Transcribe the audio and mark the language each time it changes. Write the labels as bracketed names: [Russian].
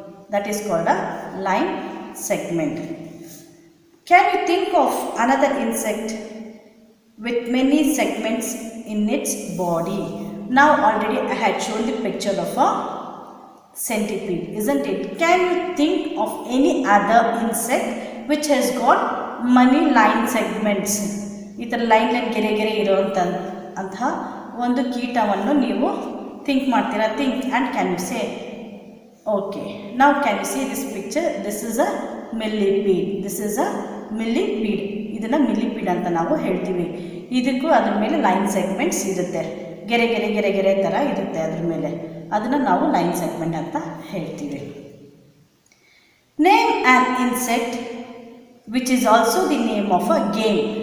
[English] That is called a line segment. Can you think of another insect with many segments in its body? Now already I had shown the picture of a centipede, isn't it? Can you think of any other insect which has got many line segments? This line [Kannada] ಗೆರೆ ಇರುವಂತಹ ಒಂದು ಕೀಟವನ್ನು ನೀವು think ಮಾಡ್ತೀರಾ? [English] Think and can you say? Okay, now can you see this picture? This is a millipede. This is a millipede. [Kannada] ಇದನ್ನು millipede ಅಂತ ನಾವು ಹೇಳ್ತೀವಿ. ಇದಕ್ಕೂ ಅದ್ರ ಮೇಲೆ ಲೈನ್ ಸೆಗ್ಮೆಂಟ್ಸ್ ಇರುತ್ತೆ. ಗೆರೆ ಥರ ಇರುತ್ತೆ ಅದ್ರ ಮೇಲೆ. ಅದನ್ನು ನಾವು ಲೈನ್ ಸೆಗ್ಮೆಂಟ್ ಅಂತ ಹೇಳ್ತೀವಿ. [English] Name an insect which is also the name of a game.